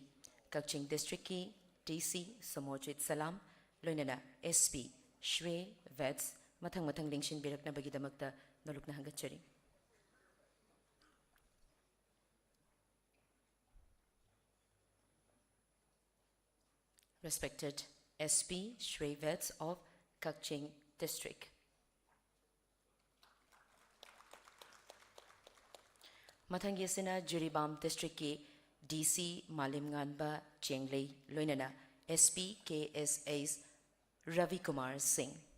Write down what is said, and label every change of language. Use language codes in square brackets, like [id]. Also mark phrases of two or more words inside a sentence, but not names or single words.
[mni] Kakching District ki DC Somorjit Salam Loinana SP Shre Veds Mathang Lingshin Birakna Bagidamakta Nolukna Hangachari. [en] Respected SP Shre Veds of Kakching District. [mni] Mathangi asina Jiribam District ki DC Malim Nganba Chenglei Loinana SP KSA's Ravi Kumar Singh.